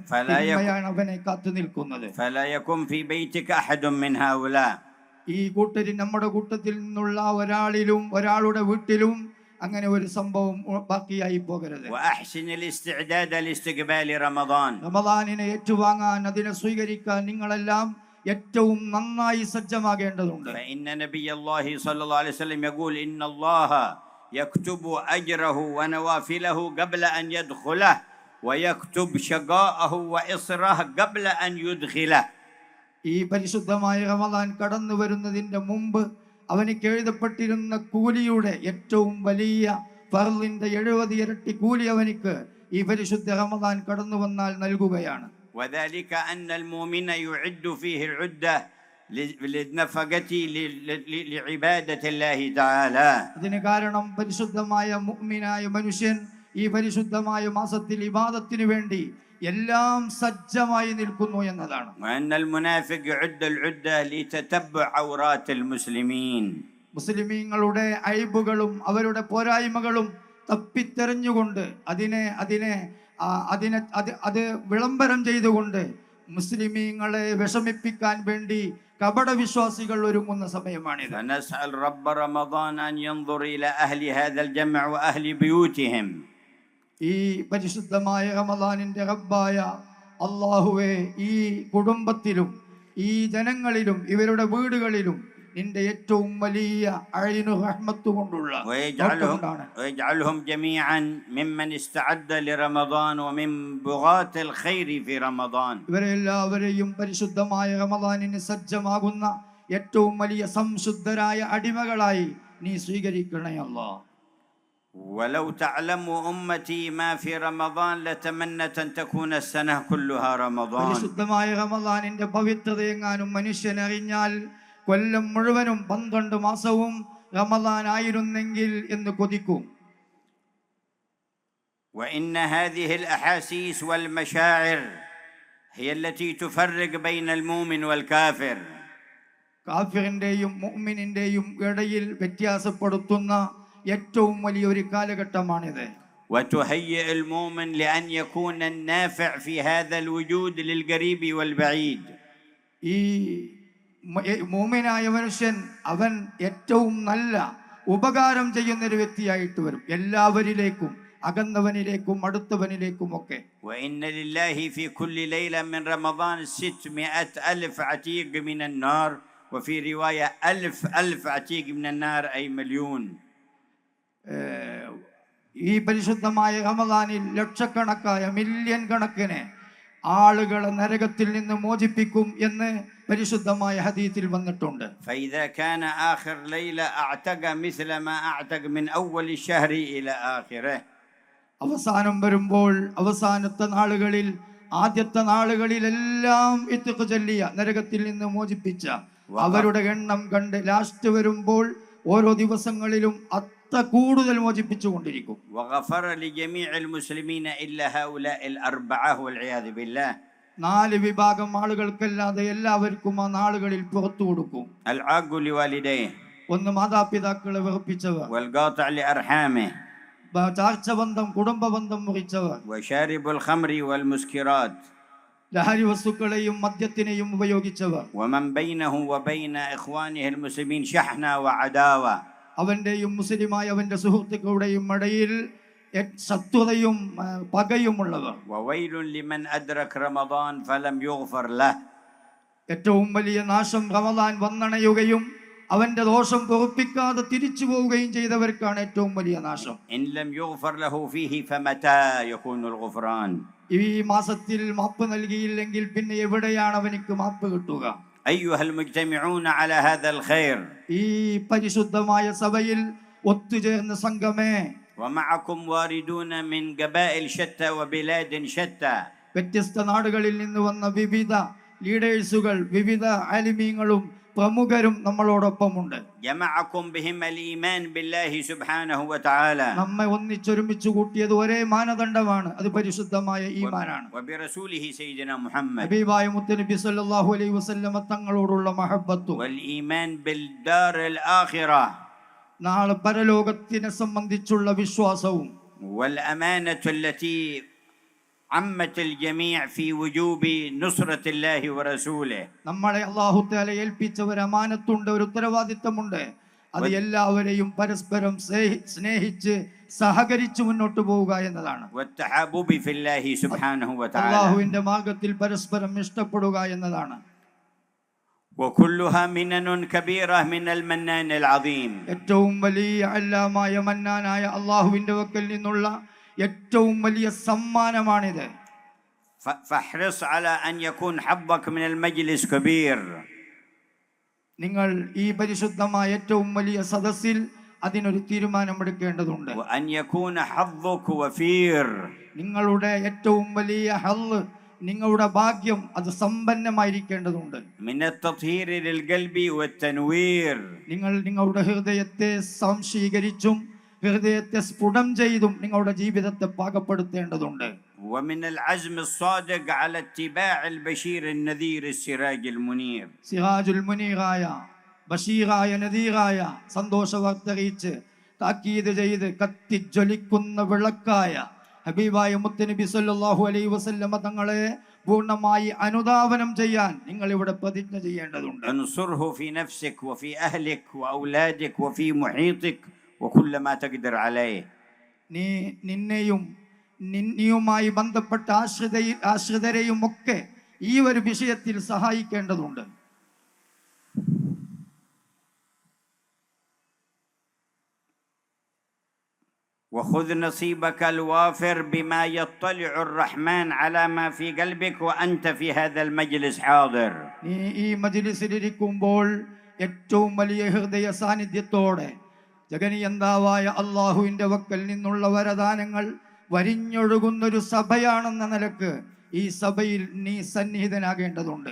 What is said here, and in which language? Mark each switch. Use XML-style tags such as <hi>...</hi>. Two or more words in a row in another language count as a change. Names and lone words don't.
<ml>അവനെ കാത്തു നിൽക്കുന്നത്.</ml> <ar>فلا يكن في بيتك أحد من هؤلاء.</ar> <ml>ഈ കൂട്ടരിൽ നമ്മുടെ കൂട്ടത്തിൽ നിന്നുള്ള ഒരാളുടെ വീട്ടിലും അങ്ങനെ ഒരു സംഭവം ബാക്കിയായി പോകരുത്.</ml> <ar>وأحسن الاستعداد لاستقبال رمضان.</ar> <ml>റമദാനിനെ ഏറ്റുവാങ്ങാൻ, അതിനെ സ്വീകരിക്കാൻ നിങ്ങളെല്ലാം ഏറ്റവും നന്നായി സജ്ജമാകേണ്ടതുണ്ട്.</ml> <ar>فإن نبي الله صلى الله عليه وسلم يقول إن الله يكتب أجره ونوافله قبل أن يدخله ويكتب شقاءه وإصره قبل أن يدخله.</ar> <ml>ഈ പരിശുദ്ധമായ റമദാൻ കടന്നു വരുന്നതിന്റെ മുമ്പ് അവനിക്ക് എഴുതപ്പെട്ടിരുന്ന കൂലിയുടെ ഏറ്റവും വലിയ ഫർളിന്റെ 70 ഇരട്ടി കൂലി അവനിക്ക് ഈ പരിശുദ്ധ റമദാൻ കടന്നു വന്നാൽ നൽകുകയാണ്.</ml> <ar>وذلك أن المؤمن يعد فيه العدة للنفقة لعبادة الله تعالى.</ar> <ml>അതിന് കാരണം പരിശുദ്ധമായ മുഅ്മിനായ മനുഷ്യൻ ഈ പരിശുദ്ധമായ മാസത്തിൽ ഇബാദത്തിന് വേണ്ടി എല്ലാം സജ്ജമായി നിൽക്കുന്നു എന്നതാണ്.</ml> <ar>وأن المنافق يعد العدة لتتبع عورات المسلمين.</ar> <ml>മുസ്ലിമീങ്ങളുടെ അയ്ബുകളും അവരുടെ പോരായ്മകളും തപ്പിത്തെറിഞ്ഞുകൊണ്ട് അത് വിളംബരം ചെയ്തുകൊണ്ട് മുസ്ലിമീങ്ങളെ വിഷമിപ്പിക്കാൻ വേണ്ടി കപട വിശ്വാസികൾ ഒരുങ്ങുന്ന സമയമാണിത്.</ml> <ar>فنسأل رب رمضان أن ينظر إلى أهل هذا الجمع وأهل بيوتهم.</ar> <ml>ഈ പരിശുദ്ധമായ റമദാനിന്റെ റബ്ബായ അല്ലാഹുവേ, ഈ കുടുംബത്തിലും ഈ ജനങ്ങളിലും ഇവരുടെ വീടുകളിലും നിന്റെ ഏറ്റവും വലിയ അഴീനു റഹ്മത്ത് കൊണ്ടുള്ള</ml> <ar>ويجعلهم جميعا ممن استعد لرمضان ومن بغاة الخير في رمضان.</ar> <ml>ഇവരെല്ലാവരെയും പരിശുദ്ധമായ റമദാനിന് സജ്ജമാകുന്ന ഏറ്റവും വലിയ സംശുദ്ധരായ അടിമകളായി നീ സ്വീകരിക്കണേ അല്ലാഹ്.</ml> <ar>ولو تعلم أمتي ما في رمضان لتمنت أن تكون السنة كلها رمضان.</ar> <ml>പരിശുദ്ധമായ റമദാനിന്റെ പവിത്രതയെങ്ങാനും മനുഷ്യൻ അറിഞ്ഞാൽ കൊല്ലം മുഴുവനും 12 മാസവും റമദാൻ ആയിരുന്നെങ്കിൽ എന്ന് കൊതിക്കും.</ml> <ar>وإن هذه الأحاسيس والمشاعر هي التي تفرق بين المؤمن والكافر.</ar> <ml>കാഫിറിന്റെയും മുഅ്മിനിന്റെയും ഇടയിൽ വ്യത്യാസപ്പെടുത്തുന്ന ഏറ്റവും വലിയൊരു കാലഘട്ടമാണിത്.</ml> <ar>وتهيئ المؤمن لأن يكون النافع في هذا الوجود للقريب والبعيد.</ar> <ml>ഈ മുഅ്മിനായ മനുഷ്യൻ അവൻ ഏറ്റവും നല്ല ഉപകാരം ചെയ്യുന്ന ഒരു വ്യക്തിയായിട്ട് വരും എല്ലാവരിലേക്കും. അകന്നവനിലേക്കും അടുത്തവനിലേക്കുമൊക്കെ.</ml> <ar>وإن لله في كل ليلة من رمضان 600,000 عتيق من النار وفي رواية 1000 عتيق من النار أي مليون.</ar> <ml>ഈ പരിശുദ്ധമായ റമദാനിൽ ലക്ഷക്കണക്കായ മില്യൺ കണക്കിന് ആളുകളെ നരകത്തിൽ നിന്ന് മോചിപ്പിക്കും എന്ന് പരിശുദ്ധമായ ഹദീസിൽ വന്നിട്ടുണ്ട്.</ml> <ar>فإذا كان آخر ليلة أعتق مثل ما أعتق من أول الشهر إلى آخره.</ar> <ml>അവസാനം വരുമ്പോൾ അവസാനത്തെ നാളുകളിൽ ആദ്യത്തെ നാളുകളിലെല്ലാം ഇത്ഖ് ചൊല്ലിയ നരകത്തിൽ നിന്ന് മോചിപ്പിച്ച അവരുടെ എണ്ണം കണ്ട് ലാസ്റ്റ് വരുമ്പോൾ ഓരോ ദിവസങ്ങളിലും അത്ര കൂടുതൽ മോചിപ്പിച്ചു കൊണ്ടിരിക്കും.</ml> <ar>وغفر لجميع المسلمين إلا هؤلاء الأربعة والعياذ بالله.</ar> <ml>4 വിഭാഗം ആളുകൾക്കല്ലാതെ എല്ലാവർക്കും ആ നാളുകളിൽ പുറത്തു കൊടുക്കും.</ml> <ar>العاق لوالديه.</ar> <ml>ഒന്ന് മാതാപിതാക്കളെ വെറുപ്പിച്ചവർ,</ml> <ar>والقاطع لأرحامه.</ar> <ml>ചാർച്ചബന്ധം കുടുംബബന്ധം മുറിച്ചവർ,</ml> <ar>وشارب الخمر والمسكرات.</ar> <ml>ലഹരി വസ്തുക്കളെയും മദ്യത്തിനെയും ഉപയോഗിച്ചവർ,</ml> <ar>ومن بينه وبين إخوانه المسلمين شحنة وعداوة.</ar> <ml>അവന്റെയും മുസ്ലിമായ അവന്റെ സുഹൃത്തുക്കളുടെയും ഇടയിൽ ശത്രുതയും പകയുമുള്ളവർ.</ml> <ar>وويل لمن أدرك رمضان فلم يغفر له.</ar> <ml>ഏറ്റവും വലിയ നാശം റമദാൻ വന്നണയുകയും അവന്റെ ദോഷം പൊറുപ്പിക്കാതെ തിരിച്ചു പോവുകയും ചെയ്തവർക്കാണ് ഏറ്റവും വലിയ നാശം.</ml> <ar>إن لم يغفر له فيه فمتى يكون الغفران.</ar> <ml>ഈ മാസത്തിൽ മാപ്പ് നൽകിയില്ലെങ്കിൽ പിന്നെ എവിടെയാണ് അവനിക്ക് മാപ്പ് കിട്ടുക?</ml> <ar>أيها المجتمعون على هذا الخير.</ar> <ml>ഈ പരിശുദ്ധമായ സഭയിൽ ഒത്തുചേർന്ന സംഘമേ,</ml> <ar>ومعكم واردون من قبائل شتى وبلاد شتى.</ar> <ml>വ്യത്യസ്ത നാടുകളിൽ നിന്ന് വന്ന വിവിധ ലീഡേഴ്സുകൾ, വിവിധ ആലിമീങ്ങളും പ്രമുഖരും നമ്മളോടൊപ്പമുണ്ട്.</ml> <ar>جمعكم بهم الإيمان بالله سبحانه وتعالى.</ar> <ml>നമ്മെ ഒന്നിച്ചൊരുമിച്ച് കൂട്ടിയത് ഒരേ മാനദണ്ഡമാണ്, അത് പരിശുദ്ധമായ ഈമാനാണ്.</ml> <ar>وبرسوله سيدنا محمد.</ar> <ml>ഹബീബായ മുത്തനബി</ml> <ar>صلى الله عليه وسلم</ar> <ml>തങ്ങളോടുള്ള മഹബ്ബത്തും</ml> <ar>والإيمان بالدار الآخرة.</ar> <ml>നാളെ പരലോകത്തിനെ സംബന്ധിച്ചുള്ള വിശ്വാസവും.</ml> <ar>والأمانة التي عمت الجميع في وجوب نصرة الله ورسوله.</ar> <ml>നമ്മളെ</ml> <ar>الله تعالى</ar> <ml>ഏൽപ്പിച്ച ഒരു അമാനത്തുണ്ട്, ഒരു ഉത്തരവാദിത്തമുണ്ട്. അത് എല്ലാവരെയും പരസ്പരം സ്നേഹിച്ച് സഹകരിച്ച് മുന്നോട്ട് പോവുക എന്നതാണ്.</ml> <ar>والتحابب في الله سبحانه وتعالى.</ar> <ml>അല്ലാഹുവിന്റെ മാർഗ്ഗത്തിൽ പരസ്പരം ഇഷ്ടപ്പെടുക എന്നതാണ്.</ml> <ar>وكلها منن كبيرة من المنان العظيم.</ar> <ml>ഏറ്റവും വലിയ അല്ലാമായ മന്നാനായ അല്ലാഹുവിന്റെ വക്കൽ നിന്നുള്ള ഏറ്റവും വലിയ സമ്മാനമാണിത്.</ml> <ar>فاحرص على أن يكون حظك من المجلس كبير.</ar> <ml>നിങ്ങൾ ഈ പരിശുദ്ധമായ ഏറ്റവും വലിയ സദസ്സിൽ അതിനൊരു തീരുമാനമെടുക്കേണ്ടതുണ്ട്.</ml> <ar>وأن يكون حظك وفير.</ar> <ml>നിങ്ങളുടെ ഏറ്റവും വലിയ ഹല്ല്, നിങ്ങളുടെ ഭാഗ്യം അത് സമ്പന്നമായിരിക്കേണ്ടതുണ്ട്.</ml> <ar>من التطهير للقلب والتنوير.</ar> <ml>നിങ്ങൾ നിങ്ങളുടെ ഹൃദയത്തെ സംശീകരിച്ചും ഹൃദയത്തെ സ്ഫുടം ചെയ്തും നിങ്ങളുടെ ജീവിതത്തെ പാകപ്പെടുത്തേണ്ടതുണ്ട്.</ml> <ar>ومن العزم الصادق على اتباع البشير النذير السراج المنير.</ar> <ml>സിറാജുൽ മുനീറായ, ബഷീറായ, നദീറായ, സന്തോഷവാർത്തറിയിച്ച് താക്കീത് ചെയ്ത് കത്തിജ്വലിക്കുന്ന വിളക്കായ ഹബീബായ മുത്തനബി</ml> <ar>صلى الله عليه وسلم</ar> <ml>തങ്ങളെ പൂർണ്ണമായി അനുധാവനം ചെയ്യാൻ നിങ്ങൾ ഇവിടെ പ്രതിജ്ഞ ചെയ്യേണ്ടതുണ്ട്.</ml> <ar>انصره في نفسك وفي أهلك وأولادك وفي محيطك وكل ما تقدر عليه.</ar> <ml>നീ നിന്നെയും നിന്നിയുമായി ബന്ധപ്പെട്ട ആശ്രിതരെയും ഒക്കെ ഈ ഒരു വിഷയത്തിൽ സഹായിക്കേണ്ടതുണ്ട്.</ml> <ar>وخذ نصيبك الوافر بما يطلع الرحمن على ما في قلبك وأنت في هذا المجلس حاضر.</ar> <ml>നീ ഈ മജ്‌ലിസിലിരിക്കുമ്പോൾ ഏറ്റവും വലിയ ഹൃദയ സാന്നിധ്യത്തോടെ ജഗനിയന്താവായ അല്ലാഹുവിന്റെ വക്കൽ നിന്നുള്ള വരദാനങ്ങൾ വരിഞ്ഞൊഴുകുന്നൊരു സഭയാണെന്ന നിലക്ക് ഈ സഭയിൽ നീ സന്നിഹിതനാകേണ്ടതുണ്ട്.</ml>